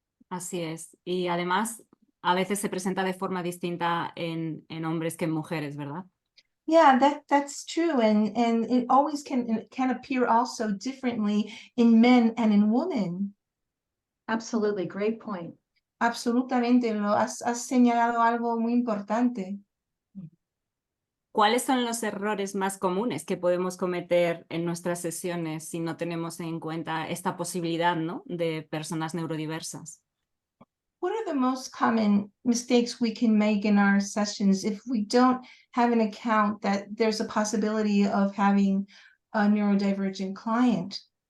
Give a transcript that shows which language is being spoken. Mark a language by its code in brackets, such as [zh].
[es] Así es. Y además, a veces se presenta de forma distinta en hombres que en mujeres, ¿verdad? [en] Yeah, that's true, and it always can appear also differently in men and in women. Absolutely, great point. [es] Absolutamente, has señalado algo muy importante. ¿Cuáles son los errores más comunes que podemos cometer en nuestras sesiones si no tenemos en cuenta esta posibilidad, ¿no?, de personas neurodiversas? [en] What are the most common mistakes we can make in our sessions if we don't have an account that there's a possibility of having a neurodivergent client?